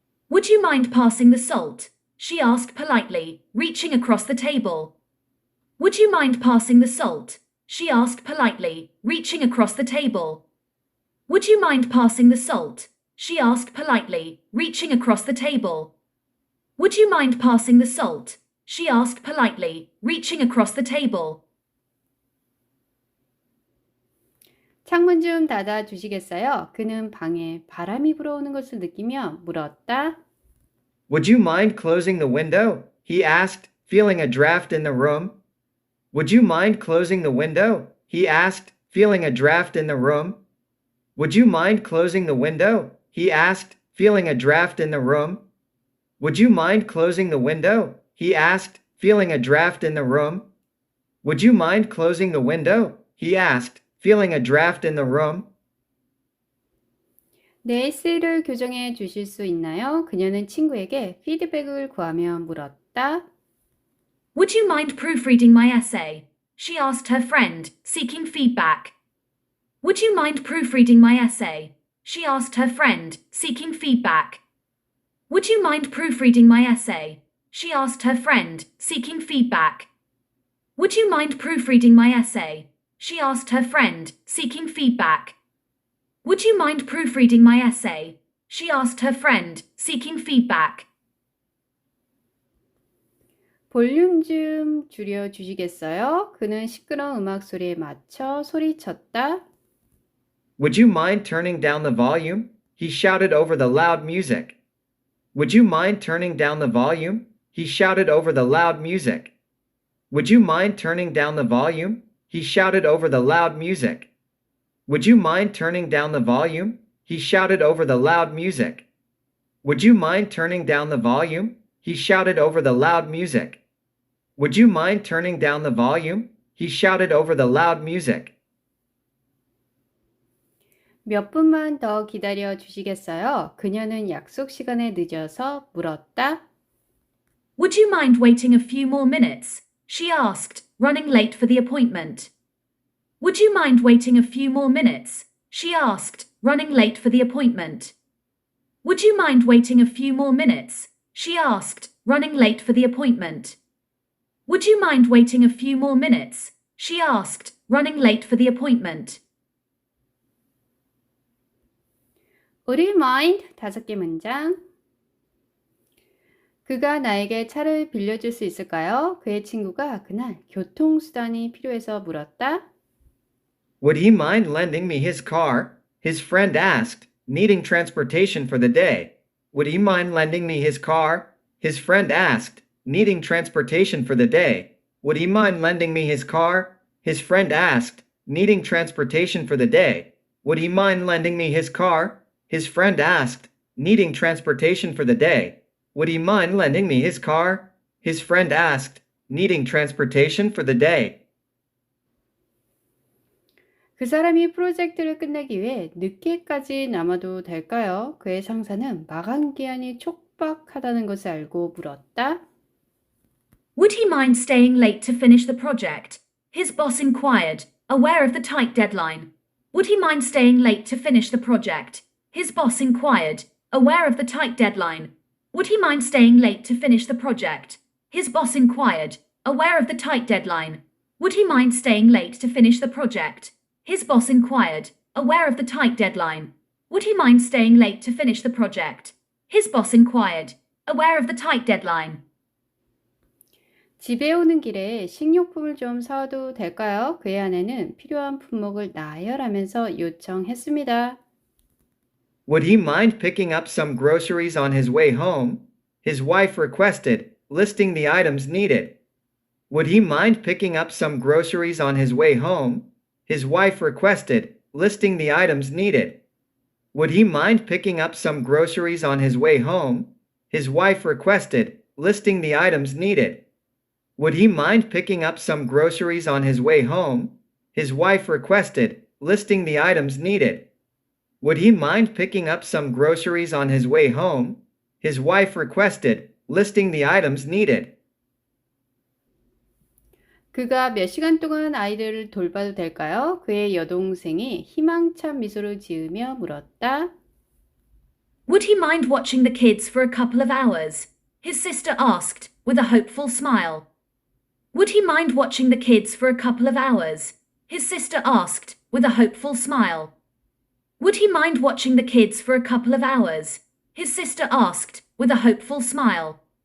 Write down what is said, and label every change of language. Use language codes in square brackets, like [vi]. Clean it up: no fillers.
[en] Would you mind passing the salt? She asked politely, reaching across the table. Would you mind passing the salt? She asked politely, reaching across the table. Would you mind passing the salt? She asked politely, reaching across the table. Would you mind passing the salt? She asked politely, reaching across the table. [ko] 창문 좀 닫아 주시겠어요? 그는 방에 바람이 불어오는 것을 느끼며 물었다. [en] Would you mind closing the window? He asked, feeling a draft in the room. Would you mind closing the window? He asked, feeling a draft in the room. Would you mind closing the window? He asked, feeling a draft in the room. Would you mind closing the window? He asked, feeling a draft in the room. Would you mind closing the window? He asked, feeling a draft in the room. [ko] 내 에세이를 교정해 주실 수 있나요? 그녀는 친구에게 피드백을 구하며 물었다. [en] Would you mind proofreading my essay? She asked her friend, seeking feedback. Would you mind proofreading my essay? She asked her friend, seeking feedback. Would you mind proofreading my essay? She asked her friend, seeking feedback. Would you mind proofreading my essay? She asked her friend, seeking feedback. Would you mind proofreading my essay? She asked her friend, seeking feedback. [ko] 볼륨 좀 줄여 주시겠어요? 그는 시끄러운 음악 소리에 맞춰 소리쳤다. [en] Would you mind turning down the volume? He shouted over the loud music. Would you mind turning down the volume? He shouted over the loud music. Would you mind turning down the volume? He shouted over the loud music. Would you mind turning down the volume? He shouted over the loud music. Would you mind turning down the volume? He shouted over the loud music. Would you mind turning down the volume? He shouted over the loud music. [ko] 몇 분만 더 기다려 주시겠어요? 그녀는 약속 시간에 늦어서 물었다. [en] Would you mind waiting a few more minutes? She asked, running late for the appointment. Would you mind waiting a few more minutes? She asked, running late for the appointment. Would you mind waiting a few more minutes? She asked, running late for the appointment. Would you mind waiting a few more minutes? She asked, running late for the appointment. Would you mind? [ko] 5개 문장. 그가 나에게 차를 빌려줄 수 있을까요? 그의 친구가 그날 교통수단이 필요해서 물었다. [en] Would he mind lending me his car? His friend asked, needing transportation for the day. Would he mind lending me his car? His friend asked, needing transportation for the day. Would he mind lending me his car? His friend asked, needing transportation for the day. Would he mind lending me his car? His friend asked, needing transportation for the day. Would he mind lending me his car? His friend asked, needing transportation for the day. [ko] 그 사람이 프로젝트를 끝내기 위해 늦게까지 남아도 될까요? 그의 상사는 마감 기한이 촉박하다는 것을 알고 물었다. [en] Would he mind staying late to finish the project? His boss inquired, aware of the tight deadline. Would he mind staying late to finish the project? His boss inquired, aware of the tight deadline. Would he mind staying late to finish the project? His boss inquired, aware of the tight deadline. Would he mind staying late to finish the project? His boss inquired, aware of the tight deadline. Would he mind staying late to finish the project? His boss inquired, aware of the tight deadline. [ko] 집에 오는 길에 식료품을 좀 사와도 될까요? 그의 아내는 필요한 품목을 나열하면서 요청했습니다. [en] Would he mind picking up some groceries on his way home? His wife requested, listing the items needed. Would he mind picking up some groceries on his way home? His wife requested, listing the items needed. Would he mind picking up some groceries on his way home? His wife requested, listing the items needed. Would he mind picking up some groceries on his way home? His wife requested, listing the items needed. Would he mind picking up some groceries on his way home? His wife requested, listing the items needed. [ko] 그가 몇 시간 동안 아이들을 돌봐도 될까요? 그의 여동생이 희망찬 미소를 지으며 물었다. [en] Would he mind watching the kids for a couple of hours? His sister asked, with a hopeful smile. Would he mind watching the kids for a couple of hours? His sister asked, with a hopeful smile. Would he mind watching the kids for a couple of hours? His sister asked, with a hopeful smile.